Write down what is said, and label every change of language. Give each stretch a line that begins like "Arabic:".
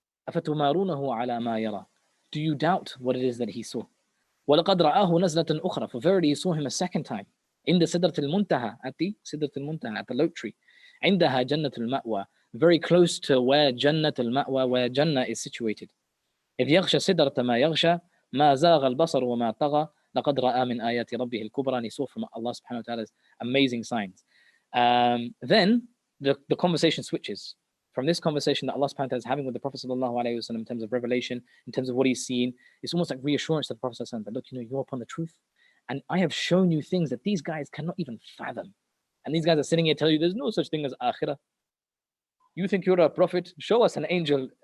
Arabic: أَفَتُمَارُونَهُ عَلَى مَا يَرَى.
English: Do you doubt what it is that he saw?
Arabic: وَلَقَدْ رَآهُ نَزْلَةً أُخْرَى.
English: For verily he saw him a second time. In the Sidrat al-Muntaha, at the Sidrat al-Muntaha, at the lote tree.
Arabic: عندها جنة المأوى.
English: Very close to where Jannat al-Ma'wa, where Jannah is situated.
Arabic: إذ يغشى سدرة ما يغشى ما زاغ البصر وما طغى لقد رأى من آيات ربه الكبرى.
English: And he saw from Allah subhanahu wa ta'ala's amazing signs. Then the conversation switches from this conversation that Allah subhanahu wa ta'ala is having with the Prophet sallallahu alaihi wasallam in terms of revelation, in terms of what he's seen. It's almost like reassurance to the Prophet sallallahu alaihi wasallam that, look, you know, you're upon the truth, And I have shown you things that these guys cannot even fathom. And these guys are sitting here telling you there's no such thing as akhirah. You think you're a prophet? Show us an angel.